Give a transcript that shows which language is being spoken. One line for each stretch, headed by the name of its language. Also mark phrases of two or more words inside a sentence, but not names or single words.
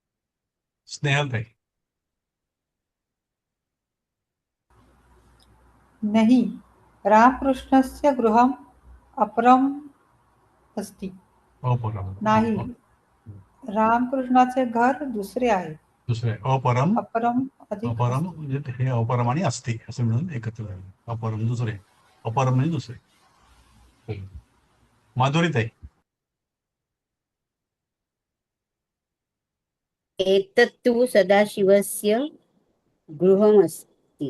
Marathi: स्नेहलताई.
Sanskrit: नहि रामकृष्णस्य गृहम् अपरम् अस्ति. अपरम
Marathi: नाही, रामकृष्णाचे घर दुसरे आहे. दुसरे अपरम अपरम अधिक अपरम म्हणजे हे अपरम आणि अस्ति असं मिळून एकत्र झालं. अपरम दुसरे, अपरम म्हणजे दुसरे. माधुरीताई.
Sanskrit: एतत्तु सदाशिवस्य गृहमस्ति.